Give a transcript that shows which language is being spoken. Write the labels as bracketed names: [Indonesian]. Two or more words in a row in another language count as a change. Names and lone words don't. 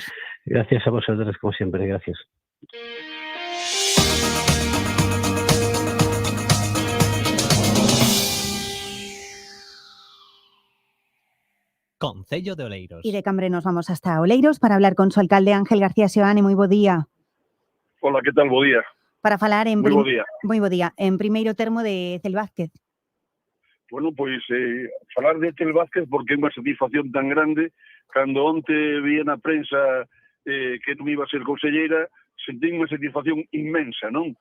[Spanish] Gracias a vosotros, como siempre, gracias. Concello de Oleiros. Y de Cambre nos vamos hasta Oleiros para hablar con su alcalde Ángel García Seoane. [Galician] Moi bo día. Hola, que tal? Bo día. Para falar Moi bo día. Moi bo día. En primeiro termo de Cel Vázquez. Bueno, pois falar de Cel Vázquez porque é unha satisfacción tan grande. Cando onte vi na prensa que non iba a ser conselleira, sentí unha satisfacción inmensa, non?